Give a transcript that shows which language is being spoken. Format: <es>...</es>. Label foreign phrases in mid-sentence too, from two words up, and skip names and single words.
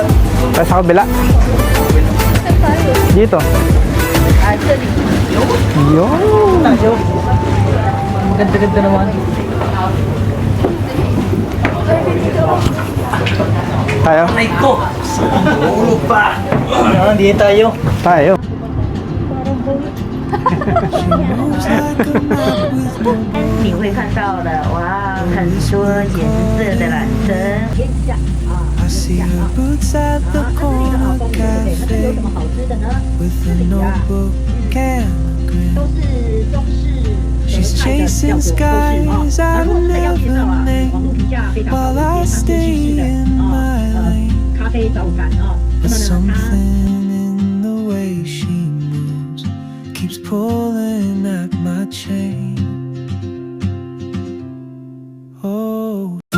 <tl>Tapos sa kabila. Dito. Yun. Tayo. Maganda-ganda naman. Tayo. Ay ko! Ulog pa! Hindi tayo. Tayo.</tl> <zh>你会看到的，哇，很多颜色的缆车。</zh> <en>I see her boots at the corner cafe with a notebook and a grin. She's chasing skies I never named while I stay in my lane. But something in the way she moves keeps pulling at my chain. Oh.</en>